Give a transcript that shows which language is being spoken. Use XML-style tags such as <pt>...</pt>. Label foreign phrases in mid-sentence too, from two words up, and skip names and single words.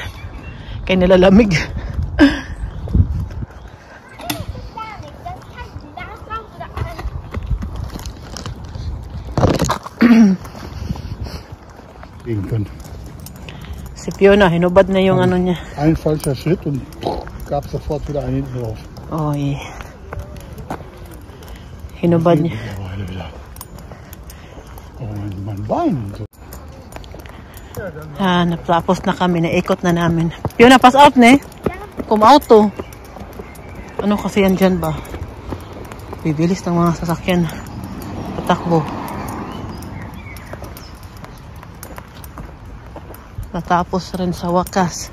<tl>Kaya nilalamig. Si Fiona, hinubad na yung niya.</tl> <de>Ein falscher Schritt und gab sofort wieder einen hinten drauf.</de> <tl>Oy. Hinubad niya.</tl> <de>Oh, mein Bein.</de> <tl>Napapos na kami. Naikot na namin. Fiona,</tl> <en>pass out</en> <tl>na eh. Kum-auto. Ano kasi yan dyan ba? Bibilis ng mga sasakyan. Patakbo. Natapos rin sa wakas.</tl>